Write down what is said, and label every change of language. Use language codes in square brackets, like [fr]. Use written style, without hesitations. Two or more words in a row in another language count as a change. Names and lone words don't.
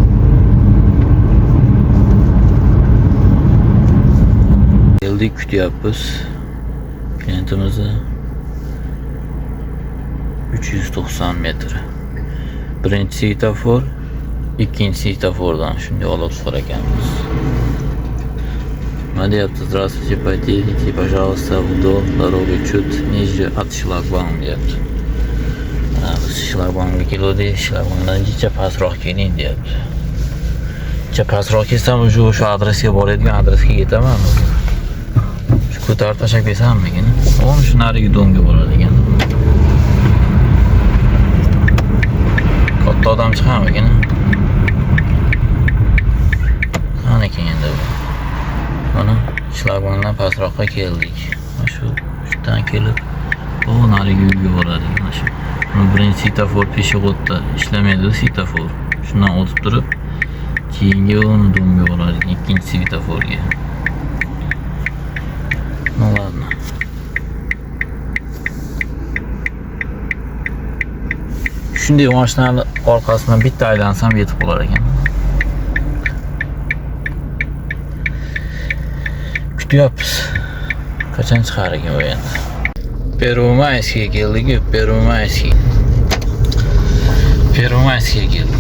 [uz] Geldik, kutyapmiz klientimizni. 390 metr. Birinchi svetofor, ikkinchi svetofordan shunday olib turar ekanmiz. Nima deyapti? [ru] Здравствуйте, подъедете, пожалуйста, вдоль дороги чуть ниже от шлагбаума deyapti. [uz] Şlagbaumga keldik, şlagbaumdan jicha pastroq keling deyapti. Jicha pastroq kelsam shu adresga boradigan adresga yetaman. Shu ko'tarib tashlab kelsammikin? O'ni shu narigi domga boradi ekan. Katta odam chiqamikin? Qani endi bu? Mana şlagbaumdan pastroqqa keldik. Shundan kelib, o narigi uyga boradi mana shu. Birinchi svetofor peshoqotda ishlamaydi svetofor. Shundan o'tib turib, keyingi uni domga boradi, ikkinchi svetoforga. [ru] Ну ладно. [uz] Shunday mashinani orqasidan bitta aylansam yetib qolar ekan. Kutyapmiz. Qachon chiqar ekan bu endi? Pervomayskiga keldik, Pervomayskiga keldik.